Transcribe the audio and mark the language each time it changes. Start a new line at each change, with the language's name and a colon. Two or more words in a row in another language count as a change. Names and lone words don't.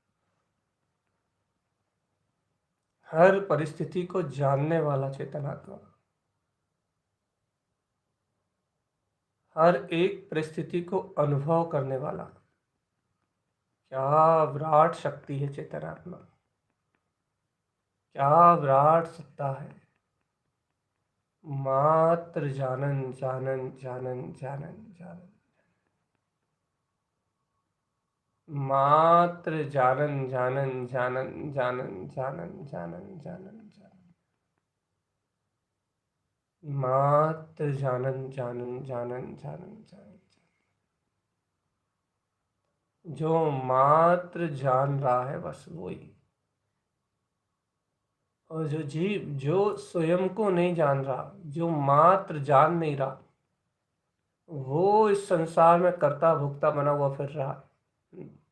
Hindi: हर परिस्थिति को जानने वाला चेतनात्मा, हर एक परिस्थिति को अनुभव करने वाला। क्या विराट शक्ति है चेतनात्मा, क्या विराट सत्ता है। मात्र जानन जानन जानन जानन जानन, मात्र जानन जानन जानन जानन जानन जानन जानन जानन, मात्र जानन जानन जानन जानन जानन। जो मात्र जान रहा है बस वही, और जो जीव जो स्वयं को नहीं जान रहा, जो मात्र जान नहीं रहा, वो इस संसार में कर्ता भोक्ता बना हुआ फिर रहा है।